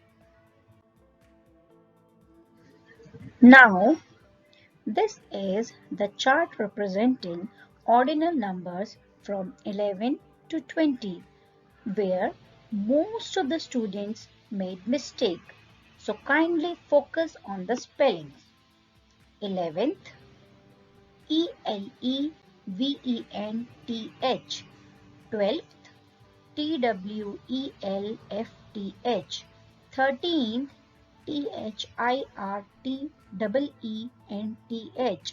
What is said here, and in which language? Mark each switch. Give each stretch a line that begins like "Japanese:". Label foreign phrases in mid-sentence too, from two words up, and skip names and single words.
English: Now, this is the chart representing ordinal numbers from 11 to 20, where most of the students made mistake. So kindly focus on the spellings. 11th, E-L-E-V-E-N-T-H. 12th, T-W-E-L-F-T-H. 13th, T-H-I-R-T-E-E-N-T-H.